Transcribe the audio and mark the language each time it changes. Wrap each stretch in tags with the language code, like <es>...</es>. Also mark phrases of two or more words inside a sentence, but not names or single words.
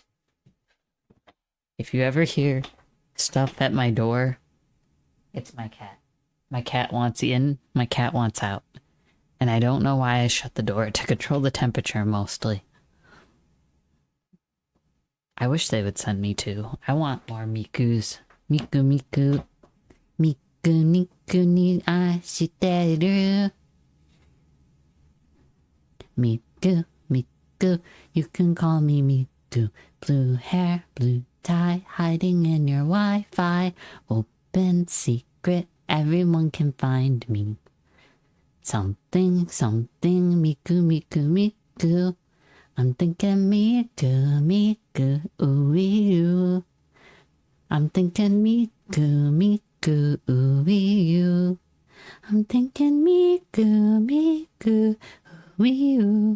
<en>If you ever hear stuff at my door, it's my cat. My cat wants in, my cat wants out. And I don't know why I shut the door to control the temperature mostly. I wish they would send me two. I want more Mikus. Miku Miku. Miku Miku</en> <ja>ni ashiteru.</ja> <en>Miku Miku. You can call me Miku. Blue hair, blue tie, hiding in your Wi-Fi. Open secret, everyone can find me. Something, something, Miku, Miku, Miku. I'm thinking Miku, Miku, ooh, I'm thinking Miku, Miku, ooh, I'm thinking Miku, Miku, ooh.</en>